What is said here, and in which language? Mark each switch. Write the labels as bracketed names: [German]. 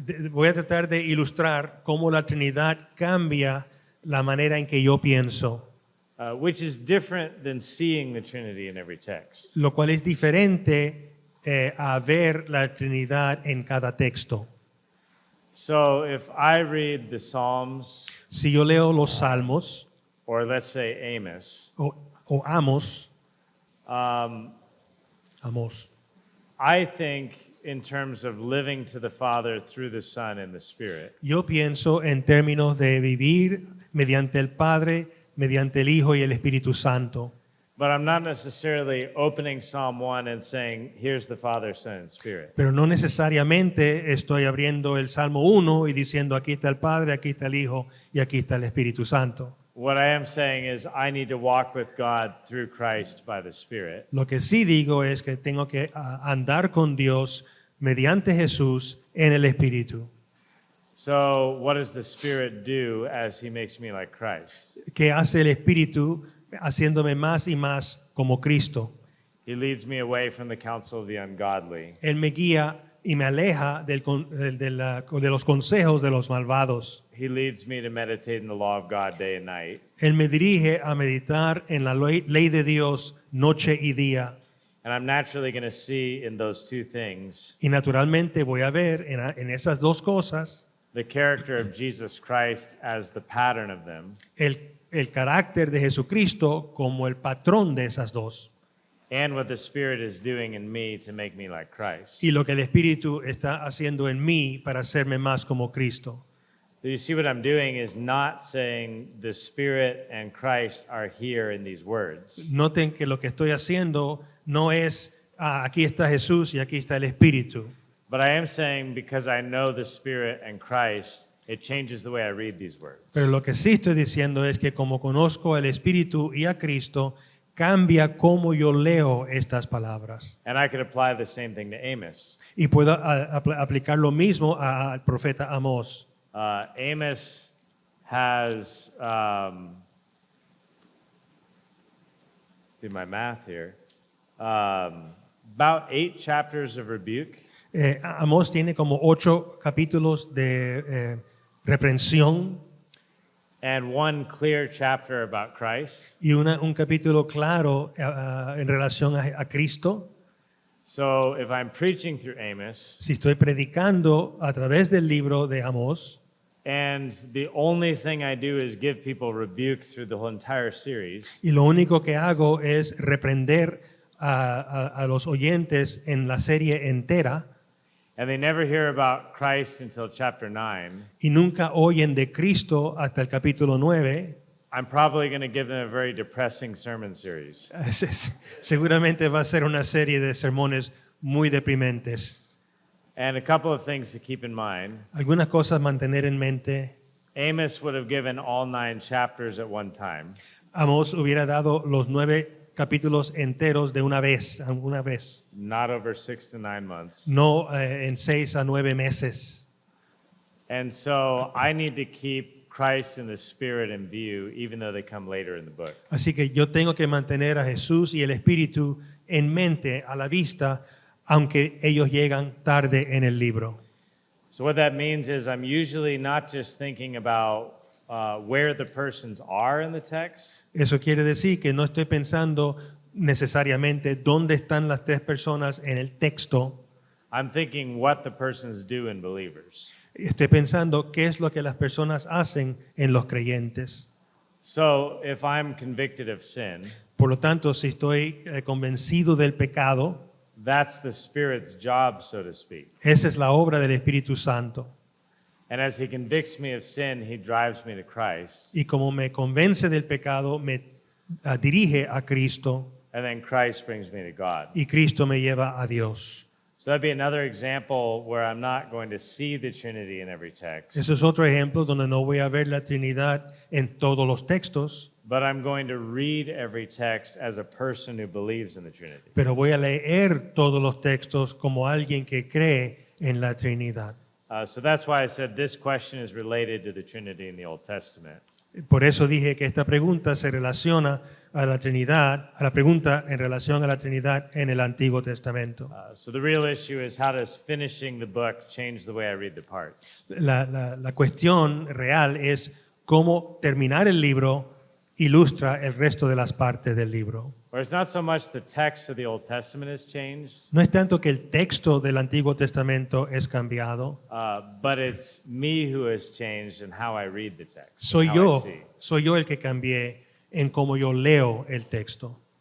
[Spanish] Voy a tratar de ilustrar cómo la Trinidad cambia la manera en que yo pienso, [English] Which is different than seeing the Trinity in every text. [Spanish] lo cual es diferente a ver la Trinidad en cada texto. [English] So if I read the Psalms, [Spanish] Si yo leo los Salmos [English] or let's say Amos, [Spanish] o Amos, [English] I think in terms of living to the Father through the Son and the Spirit. [Spanish] yo pienso en términos de vivir mediante el Padre, mediante el Hijo y el Espíritu Santo. [English] But I'm not necessarily opening Psalm 1 and saying, here's the Father, Son, and Spirit. [Spanish] Pero no necesariamente estoy abriendo el Salmo 1 y diciendo aquí está el Padre, aquí está el Hijo y aquí está el Espíritu Santo. [English] What I am saying is I need to walk with God through Christ by the Spirit. [Spanish] Lo que sí digo es que tengo que andar con Dios mediante Jesús en el Espíritu. [English] So what does the Spirit do as he makes me like Christ? [Spanish] ¿Qué hace el Espíritu haciéndome más y más como Cristo? [English] He leads me away from the counsel of the ungodly. [Spanish] Él me guía y me aleja de los consejos de los malvados. [English] He leads me to meditate in the law of God day and night. [Spanish] Él me dirige a meditar en la ley de Dios noche y día. [English] And I'm naturally going to see in those two things [Spanish] Y naturalmente voy a ver en esas dos cosas [English] the character of Jesus Christ as the pattern of them, [Spanish] el carácter de Jesucristo como el patrón de esas dos. [English] and what the Spirit is doing in me to make me like Christ. [Spanish] Y lo que el Espíritu está haciendo en mí para hacerme más como Cristo. [English] Do you see what I'm doing is not saying the Spirit and Christ are here in these words. [Spanish] Noten que lo que estoy haciendo no es aquí está Jesús y aquí está el Espíritu. [English] But I am saying because I know the Spirit and Christ, it changes the way I read these words. [Spanish] Pero lo que sí estoy diciendo es que como conozco al Espíritu y a Cristo, cambia cómo yo leo estas palabras. [English] And I could apply the same thing to Amos. [Spanish] Y puedo aplicar lo mismo al profeta Amós. [English] Amos has, do my math here, about 8 chapters of rebuke. [Spanish] Amós tiene como 8 capítulos de reprensión [English] And one clear chapter about Christ. [Spanish] y un capítulo claro en relación a Cristo. [English] So if I'm preaching through Amos, [Spanish] Si estoy predicando a través del libro de Amós [English] and the only thing I do is give people rebuke through the whole entire series, [Spanish] y lo único que hago es reprender a los oyentes en la serie entera, [English] and they never hear about Christ until chapter 9, [Spanish] y nunca oyen de Cristo hasta el capítulo 9, [English] I'm probably going to give them a very depressing sermon series. [Spanish] seguramente va a ser una serie de sermones muy deprimentes. [English] And a couple of things to keep in mind. [Spanish] Algunas cosas mantener en mente. [English] Amos would have given all 9 chapters at one time. [Spanish] Amós hubiera dado los 9 capítulos enteros de una vez, [English] Not over 6 to 9 months. [Spanish] no en 6 a 9 meses. [English] And so I need to keep Christ and the Spirit in view, even though they come later in the book. [Spanish] Así que yo tengo que mantener a Jesús y el Espíritu en mente, a la vista, aunque ellos llegan tarde en el libro. [English] So what that means is I'm usually not just thinking about where the persons are in the text, [Spanish] Eso quiere decir que no estoy pensando necesariamente dónde están las 3 personas en el texto. [English] I'm thinking what the persons do in believers. [Spanish] Estoy pensando qué es lo que las personas hacen en los creyentes. [English] So if I'm convicted of sin, [Spanish] Por lo tanto, si estoy convencido del pecado, [English] that's the Spirit's job, so to speak. [Spanish] esa es la obra del Espíritu Santo. [English] And as He convicts me of sin, He drives me to Christ. [Spanish] Y como me convence del pecado, me dirige a Cristo [English] And then Christ brings me to God. [Spanish] y Cristo me lleva a Dios. [English] So that'd be another example where I'm not going to see the Trinity in every text, [Spanish] Eso es otro ejemplo donde no voy a ver la Trinidad en todos los textos, [English] but I'm going to read every text as a person who believes in the Trinity. [Spanish] pero voy a leer todos los textos como alguien que cree en la Trinidad. [English] So that's why I said this question is related to the Trinity in the Old Testament. [Spanish] Por eso dije que esta pregunta se relaciona a la Trinidad, a la pregunta en relación a la Trinidad en el Antiguo Testamento. [English] So the real issue is, how does finishing the book change the way I read the parts? [Spanish] La cuestión real es cómo terminar el libro ilustra el resto de las partes del libro. [English] Or it's not so much the text of the Old Testament has changed, [Spanish] No es tanto que el texto del Antiguo Testamento es cambiado, [English] but it's me who has changed in how I read the text. [Spanish] soy [English] how I [Spanish] yo, [English] see. [Spanish] soy yo el que cambié en cómo yo leo el texto.